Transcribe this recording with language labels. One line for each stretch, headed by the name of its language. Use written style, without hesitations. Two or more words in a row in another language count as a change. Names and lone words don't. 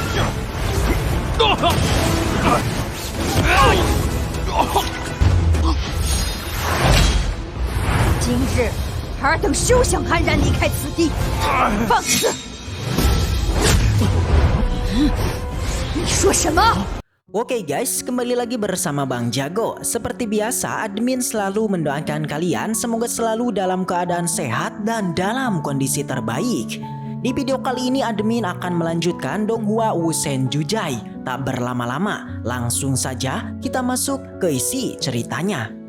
Chinese: 今日尔等休想安然离开此地！放肆！你说什么
Indonesian: ？Oke guys, kembali lagi bersama Bang Jago. Seperti biasa, admin selalu mendoakan kalian semoga selalu dalam keadaan sehat dan dalam kondisi terbaik. Di video kali ini admin akan melanjutkan Donghua Wusen Jujai. Tak berlama-lama, langsung saja kita masuk ke isi ceritanya.